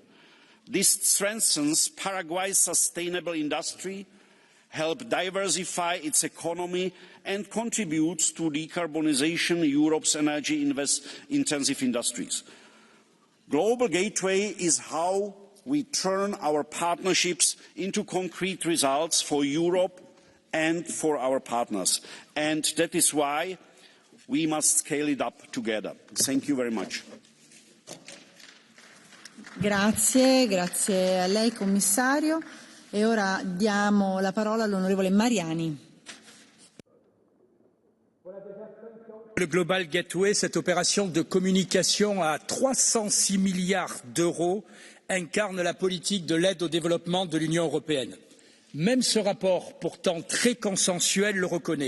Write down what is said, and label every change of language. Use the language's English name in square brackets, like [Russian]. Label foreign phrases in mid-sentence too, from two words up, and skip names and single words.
[English] This strengthens Paraguay's sustainable industry, helps diversify its economy and contributes to decarbonization of Europe's energy-intensive industries. Global Gateway is how we turn our partnerships into concrete results for Europe and for our partners. And that is why we must scale it up together. Thank you very much. [Italian] Grazie, grazie a lei commissario. E ora diamo la parola all'onorevole Mariani. [French] Le Global Gateway, cette opération de communication à 306 milliards d'euros, incarne la politique de l'aide au développement de l'Union européenne. Même ce rapport, pourtant très consensuel, le reconnaît.